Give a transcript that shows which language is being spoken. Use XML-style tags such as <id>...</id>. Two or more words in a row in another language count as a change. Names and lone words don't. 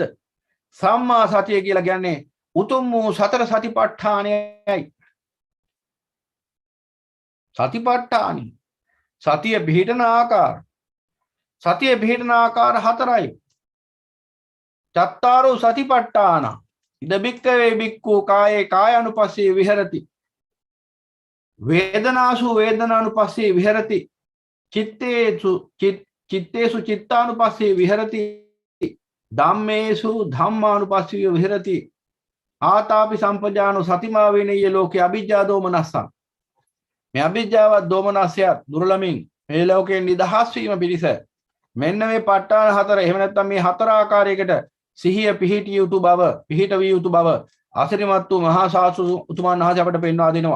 <si>සම්මා සතිය කියලා කියන්නේ උතුම් වූ සතර සතිපට්ඨානයයි. සතිපට්ඨානි සතිය පිහිටන ආකාර හතරයි.</si> <pi>චත්තාරෝ සතිපට්ඨාන ඉද බික්කවේ බික්ඛු කායේ කායानुපස්සේ විහෙරති, වේදනාසු වේදනානුපස්සේ විහෙරති, චිත්තේසු චිත්තානුපස්සේ විහෙරති, ධම්මේසු ධම්මානුපස්සේ විහෙරති. ආතාපි සම්පජානෝ සතිමා වේනීය ලෝකේ අවිජ්ජා දෝමනස්සං.</pi> <si>මේ අවිජ්ජාව දෝමනස්සය දුර්ලභමින් මේ ලෝකේ නිදහස් වීම පිණිස මෙන්න මේ ප ဋ ාණ හතර එහෙම නැත්නම් මේ හතර ආකාරයකට සිහිය පිහිටිය යුතු බව, පිහිටවිය යුතු බව අසිරිමත් වූ මහා සාසු උතුමන් වහන්සේ අපට පෙන්වා දෙනවා.</si>